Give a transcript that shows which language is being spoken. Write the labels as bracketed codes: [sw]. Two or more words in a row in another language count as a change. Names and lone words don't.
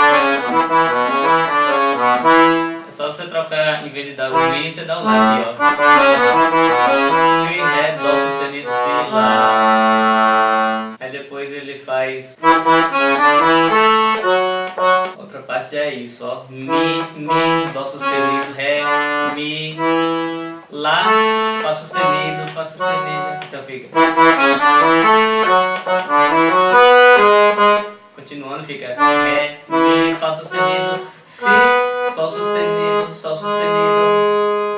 [pt] É só você trocar, em vez de dar o Mi, você dá o Lá aqui, ó. Mi, Ré, Dó sustenido, Si, Lá. Aí depois ele faz. Outra parte já é isso, ó. Mi, Dó sustenido, Ré, Mi, Lá, Fá sustenido, Fá sustenido. Então fica. Continuando, fica Ré, Mi, Fá sustenido, Si, Sol sustenido, Sol sustenido.